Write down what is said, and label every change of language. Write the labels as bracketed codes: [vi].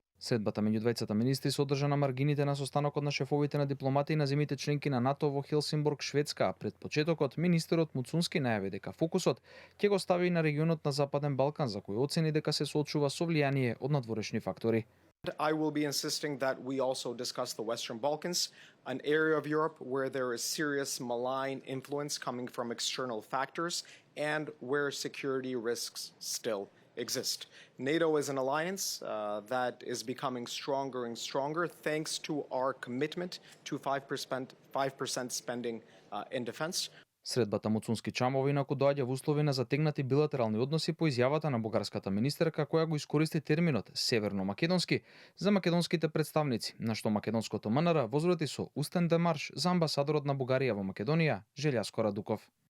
[mk] Средбата меѓу двајцата министри се одржа на маргините на состанокот на шефовите на дипломатии на земјите членки на НАТО во Хелсинбург, Шведска. Пред почетокот, министерот Муцунски најави дека фокусот ќе го стави на регионот на Западен Балкан, за кој оцени дека се соочува со влијание од надворешни фактори. [en] I will be insisting that we also discuss the Western Balkans, an area of Europe where there is serious malign influence coming from external factors and where security risks still exist. NATO is an alliance that is becoming stronger and stronger thanks to our commitment to 5% spending in defense. [mk] Средбата Муцунски Чамова инаку доаѓа во услови на затегнати билатерални односи по изјавата на бугарската министерка која го искористи терминот северно-македонски за македонските представници, на што македонското МНР возврати со устен демарш за амбасадорот на Бугарија во Македонија, Желјаско Радуков.